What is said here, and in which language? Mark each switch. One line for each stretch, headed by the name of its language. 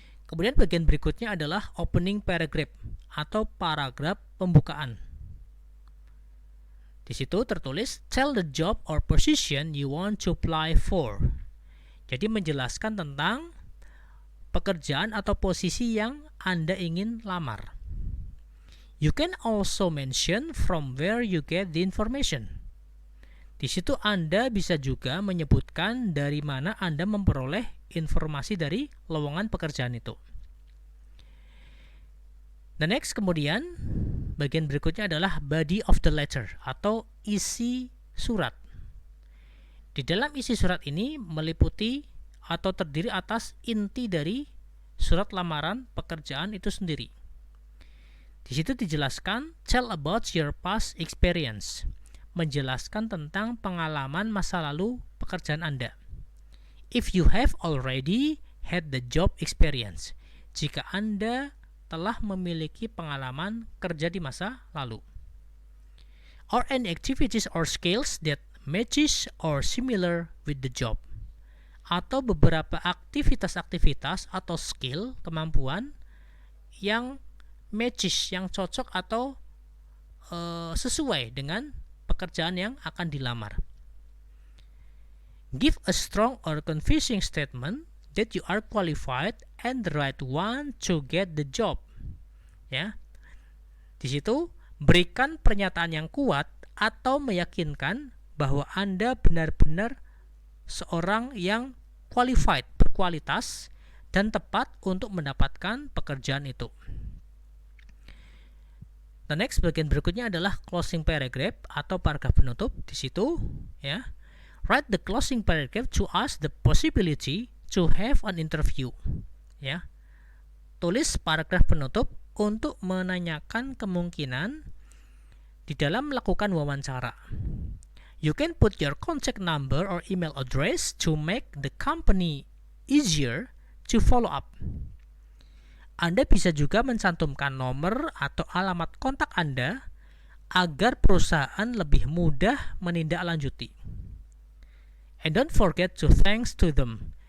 Indonesian: Kemudian bagian berikutnya adalah opening paragraph, atau paragraf pembukaan. Di situ tertulis,
English: tell the job or position you want to apply for.
Indonesian: Jadi menjelaskan tentang pekerjaan atau posisi yang Anda ingin lamar.
English: You can also mention from where you get the information.
Indonesian: Di situ Anda bisa juga menyebutkan dari mana Anda memperoleh informasi dari lowongan pekerjaan itu.
English: The next,
Indonesian: kemudian bagian berikutnya adalah body of the letter atau isi surat. Di dalam isi surat ini meliputi atau terdiri atas inti dari surat lamaran pekerjaan itu sendiri. Di situ dijelaskan
English: tell about your past experience,
Indonesian: menjelaskan tentang pengalaman masa lalu pekerjaan Anda.
English: If you have already had the job experience,
Indonesian: jika Anda telah memiliki pengalaman kerja di masa lalu.
English: Or any activities or skills that matches or similar with the job.
Indonesian: Atau beberapa aktivitas-aktivitas atau skill, kemampuan yang matches, yang cocok atau sesuai dengan pekerjaan yang akan dilamar.
English: Give a strong or convincing statement that you are qualified and the right one to get the job.
Indonesian: Ya. Di situ berikan pernyataan yang kuat atau meyakinkan bahwa Anda benar-benar seorang yang qualified, berkualitas, dan tepat untuk mendapatkan pekerjaan itu.
English: The next
Indonesian: bagian berikutnya adalah closing paragraph atau paragraf penutup. Di situ ya,
English: write the closing paragraph to ask the possibility to have an interview. Ya.
Indonesian: Tulis paragraf penutup untuk menanyakan kemungkinan di dalam melakukan wawancara.
English: You can put your contact number or email address to make the company easier to follow up.
Indonesian: Anda bisa juga mencantumkan nomor atau alamat kontak Anda agar perusahaan lebih mudah menindaklanjuti.
English: And don't forget to thanks to them.